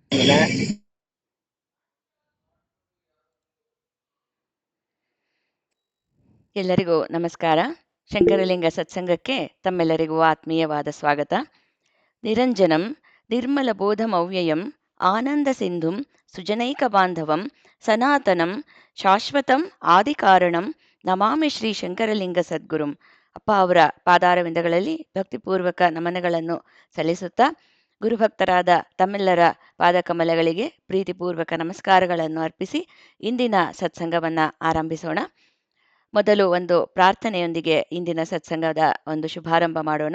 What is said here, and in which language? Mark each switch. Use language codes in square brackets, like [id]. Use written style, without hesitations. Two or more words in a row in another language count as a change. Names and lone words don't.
[kn] ಎಲ್ಲರಿಗೂ ನಮಸ್ಕಾರ. ಶಂಕರಲಿಂಗ ಸತ್ಸಂಗಕ್ಕೆ ತಮ್ಮೆಲ್ಲರಿಗೂ ಆತ್ಮೀಯವಾದ ಸ್ವಾಗತ. [sa] ನಿರಂಜನಂ ನಿರ್ಮಲಬೋಧಮವ್ಯಯಂ ಆನಂದಸಿಂಧುಂ ಸುಜನೈಕಬಾಂಧವಂ ಸನಾತನಂ ಶಾಶ್ವತಂ ಆದಿಕಾರಣಂ ನಮಾಮಿ ಶ್ರೀ ಶಂಕರಲಿಂಗ ಸದ್ಗುರುಂ. [kn] ಅಪ್ಪ ಅವರ ಪಾದಾರವಿಂದಗಳಲ್ಲಿ ಭಕ್ತಿಪೂರ್ವಕ ನಮನಗಳನ್ನು ಸಲ್ಲಿಸುತ್ತಾ ಗುರುಭಕ್ತರಾದ ತಮ್ಮೆಲ್ಲರ ಪಾದಕಮಲಗಳಿಗೆ ಪ್ರೀತಿಪೂರ್ವಕ ನಮಸ್ಕಾರಗಳನ್ನು ಅರ್ಪಿಸಿ ಇಂದಿನ ಸತ್ಸಂಗವನ್ನು ಆರಂಭಿಸೋಣ. ಮೊದಲು ಒಂದು ಪ್ರಾರ್ಥನೆಯೊಂದಿಗೆ ಇಂದಿನ ಸತ್ಸಂಗದ ಒಂದು ಶುಭಾರಂಭ ಮಾಡೋಣ.